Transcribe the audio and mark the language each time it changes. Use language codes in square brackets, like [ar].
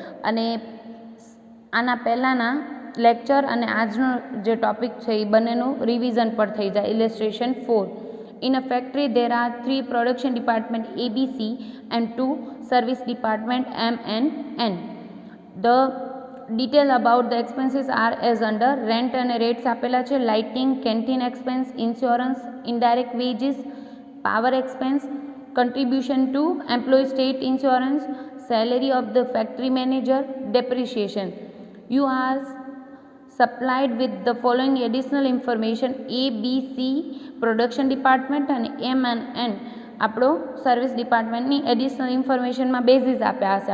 [gu] અને આના પહેલાંના લેક્ચર અને આજનો જે ટોપિક છે એ બંનેનું રિવિઝન પર થઈ જાય. ઇલેસ્ટ્રેશન 4. [en] In a factory there are 3 production department ABC and 2 service department M and N. The detail about the expenses are as under. Rent [gu] અને [en] rates [gu] આપેલા છે, [en] lighting, canteen expense, insurance, indirect wages, power expense, contribution to employee state insurance, salary of the factory manager, depreciation. You are supplied with the following additional information. [gu] A, B, C production department અને M and N આપણો service ડિપાર્ટમેન્ટની additional ઇન્ફોર્મેશનમાં basis આપ્યા હશે.